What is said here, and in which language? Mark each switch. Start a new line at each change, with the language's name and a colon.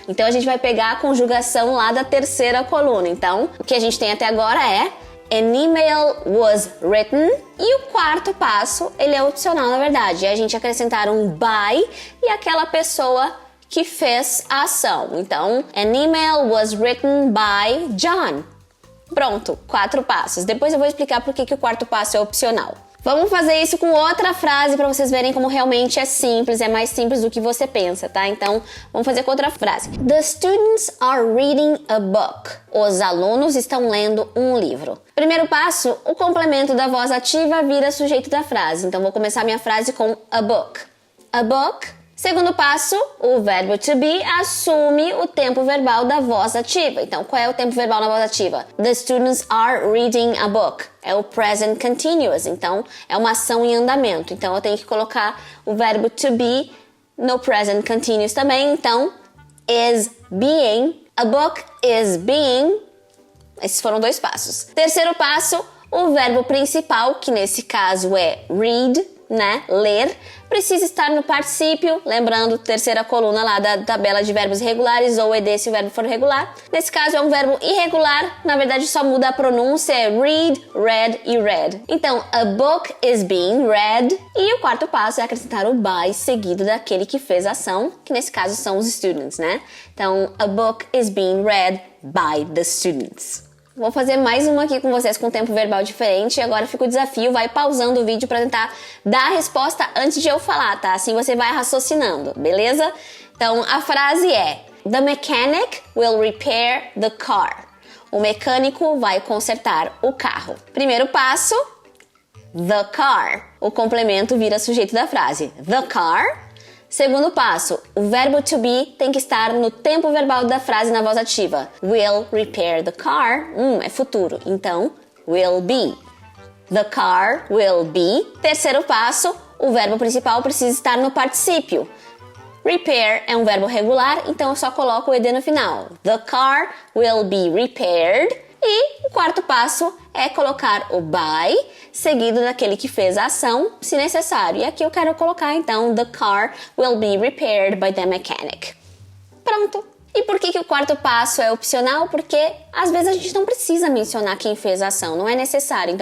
Portuguese: Então a gente vai pegar a conjugação lá da terceira coluna. Então o que a gente tem até agora é
English: an email was written.
Portuguese: E o quarto passo, ele é opcional na verdade, é a gente acrescentar um by e aquela pessoa que fez a ação.
English: Então, an email was written by John.
Portuguese: Pronto, 4 passos. Depois eu vou explicar por que o quarto passo é opcional. Vamos fazer isso com outra frase para vocês verem como realmente é simples, é mais simples do que você pensa, tá? Então, vamos fazer com outra frase.
English: The students are reading a book.
Portuguese: Os alunos estão lendo um livro. Primeiro passo, o complemento da voz ativa vira sujeito da frase. Então, vou começar minha frase com a book. A book. Segundo passo, o verbo to be assume o tempo verbal da voz ativa. Então, qual é o tempo verbal na voz ativa?
English: The students are reading a book.
Portuguese: É o present continuous. Então, é uma ação em andamento. Então, eu tenho que colocar o verbo to be no present continuous também.
English: Então, is being. A book is being.
Portuguese: Esses foram 2 passos. Terceiro passo, o verbo principal, que nesse caso é read, né? Ler, precisa estar no particípio, lembrando, terceira coluna lá da tabela de verbos irregulares, ou ed se o verbo for regular. Nesse caso é um verbo irregular, na verdade só muda a pronúncia, é read, read e read.
English: Então, a book is being read.
Portuguese: E o quarto passo é acrescentar o by seguido daquele que fez a ação, que nesse caso são os students, né?
English: Então, a book is being read by the students.
Portuguese: Vou fazer mais uma aqui com vocês com tempo verbal diferente. Agora fica o desafio, vai pausando o vídeo para tentar dar a resposta antes de eu falar, tá? Assim você vai raciocinando, beleza? Então a frase é:
English: The mechanic will repair the car.
Portuguese: O mecânico vai consertar o carro. Primeiro passo, the car. O complemento vira sujeito da frase. The car. Segundo passo, o verbo to be tem que estar no tempo verbal da frase na voz ativa.
English: Will repair the car.
Portuguese: É futuro. Então,
English: will be. The car will be.
Portuguese: Terceiro passo, o verbo principal precisa estar no particípio. Repair é um verbo regular, então eu só coloco o ed no final.
English: The car will be repaired.
Portuguese: E o quarto passo é colocar o by, seguido daquele que fez a ação, se necessário. E aqui eu quero colocar, então,
English: the car will be repaired by the mechanic. Pronto.
Portuguese: E por que o quarto passo é opcional? Porque às vezes a gente não precisa mencionar quem fez a ação, não é necessário.